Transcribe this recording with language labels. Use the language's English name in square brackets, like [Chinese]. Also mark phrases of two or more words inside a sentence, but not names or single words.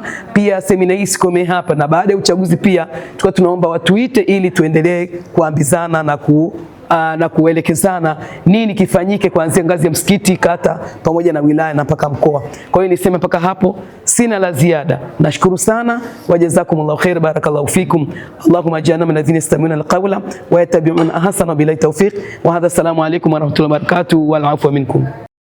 [Swahili] Pia semina hii sikome hapa, na baada ya uchaguzi pia tunaomba watuite ili tuendelee kuambizana na kuelekezana nini kifanyike kuanzia ngazi ya msikiti, kata pamoja na wilaya na mpaka mkoa. Kwa hiyo niseme mpaka hapo sina la ziada. Nashukuru sana, [Arabic] وجزاكم الله خيرا بارك الله فيكم. اللهم اجعلنا من الذين يستمعون القول فيتبعون أحسنه بالله التوفيق. وهذا السلام عليكم ورحمة الله وبركاته والعفو منكم.